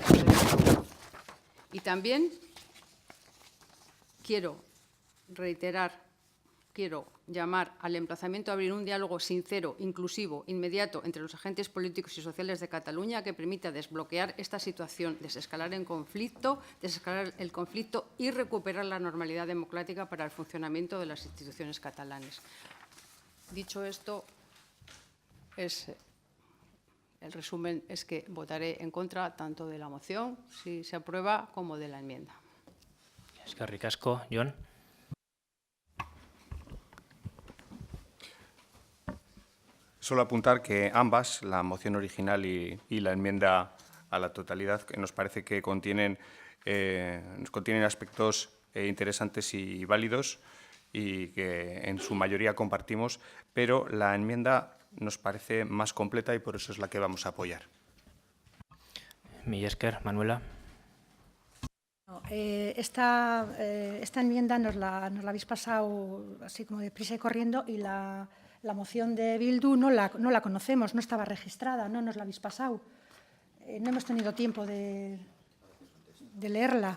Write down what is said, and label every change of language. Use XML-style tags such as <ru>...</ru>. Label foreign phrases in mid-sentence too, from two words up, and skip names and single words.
<es>Y también quiero llamar al emplazamiento a abrir un diálogo sincero, inclusivo, inmediato entre los agentes políticos y sociales de Cataluña que permita desbloquear esta situación, desescalar el conflicto y recuperar la normalidad democrática para el funcionamiento de las instituciones catalanas. Dicho esto, el resumen es que votaré en contra tanto de la moción, si se aprueba, como de la enmienda.</es> <eu>Eskerrik asko, Jon.</eu> <es>Solo apuntar que ambas, la moción original y la enmienda a la totalidad, que nos parece que contienen aspectos interesantes y válidos y que en su mayoría compartimos, pero la enmienda nos parece más completa y por eso es la que vamos a apoyar.</es> <eu>Mila esker, Manuela.</eu> <es>Esta enmienda nos la habéis pasado así como deprisa y corriendo, y la moción de Bildu no la conocemos, no estaba registrada, no nos la habéis pasado. No hemos tenido tiempo de leerla.</es>